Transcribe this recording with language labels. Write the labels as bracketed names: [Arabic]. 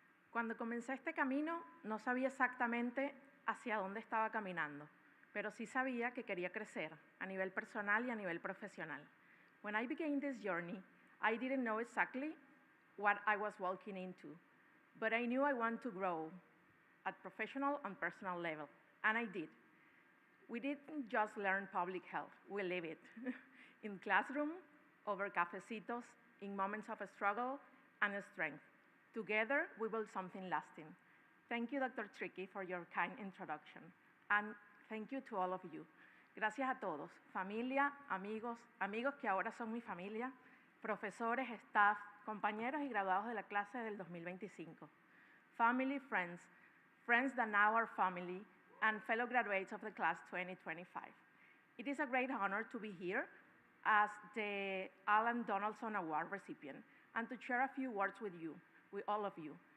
[Spanish] Cuando comencé este camino, no sabía exactamente hacia dónde estaba caminando, pero sí sabía que quería crecer a nivel personal y a nivel profesional. [English] When I began this journey, I didn't know exactly what I was walking into, but I knew I wanted to grow at professional and personal level, and I did. We didn't just learn public health, we live it. In classroom, over cafecitos, in moments of struggle and strength. Together, we build something lasting. Thank you, Dr. Tricky, for your kind introduction. And thank you to all of you. [Spanish] Gracias a todos, familia, amigos, amigos que ahora son mi familia, profesores, staff, compañeros y graduados de la clase del 2025. [English] Family, friends, friends that now are family, and fellow graduates of the class 2025. It is a great honor to be here as the Alan Donaldson Award recipient and to share a few words with you, with all of you.